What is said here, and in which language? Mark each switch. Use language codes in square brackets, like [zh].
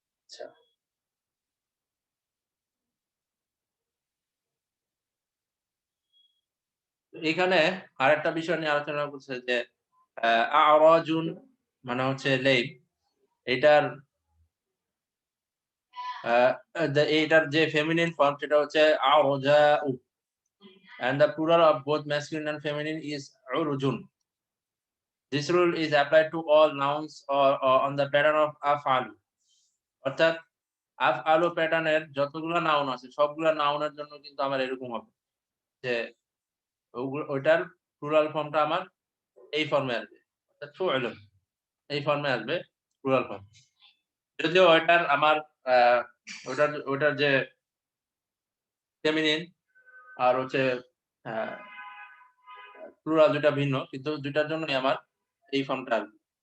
[bn] আচ্ছা। এখানে আরেকটা বিষয় নিয়ে আলোচনা করছে যে আ'রাজুন মানে হচ্ছে লেইব। এটার আ এইটার যে ফেমিনিন ফর্ম সেটা হচ্ছে আ'রাজাউ [en] and the plural of both masculine and feminine is urujun. This rule is applied to all nouns or on the pattern of af'alu. [bn] অর্থাৎ আফআলু প্যাটার্নের যতগুলো নাউন আছে সবগুলা নাউনের জন্য কিন্তু আমার এরকম হবে যে ওইটার প্লুরাল ফর্মটা আমার এই ফর্মে আসবে। অর্থাৎ ফুউলুন এই ফর্মে আসবে প্লুরাল ফর্ম। যদিও ওইটার আমার আ ওটার যে ফেমিনিন আর হচ্ছে আ প্লুরাল ২ টা ভিন্ন কিন্তু ২ টার জন্যই আমার এই ফর্মটা আসবে।